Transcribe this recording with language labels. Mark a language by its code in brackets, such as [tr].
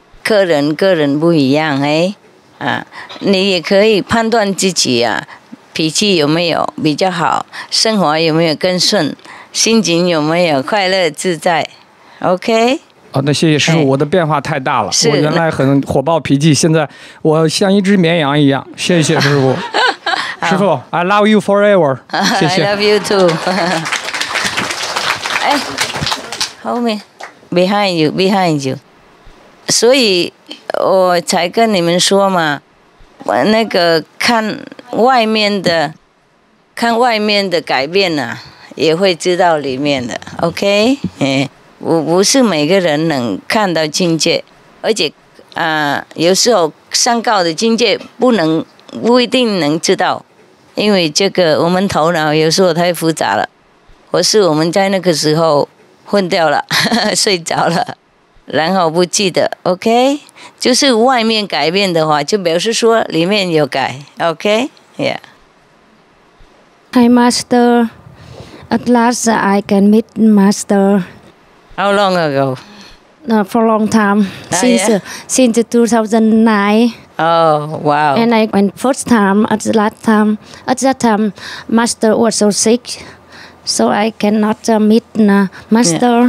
[zh] 个人不一样你也可以判断自己脾气有没有比较好，生活有没有更顺，心情有没有快乐自在 ，OK。那谢谢师父，我的变化太大了，我原来很火爆脾气，现在我像一只绵羊一样。谢谢师父，师父 [en] ，I love you forever。 [zh] 谢谢。 [en] I love you too [zh] 后面 [en] ，behind you。 [zh] 所以我才跟你们说嘛，那个看外面的改变也会知道里面的 ，OK？我不是每个人能看到境界，而且有时候上高的境界不一定能知道，因为这个我们头脑有时候太复杂了，或是我们在那个时候昏掉了，睡着了。然后不记得 ，OK， 就是外面改变的话，就表示说里面有改 ，OK，Yeah。 [en] Hi Master, at last I can meet Master. How long ago? for a long time since 2009. Oh wow! And I went first time at that time, Master was so sick, so I cannot meet Master.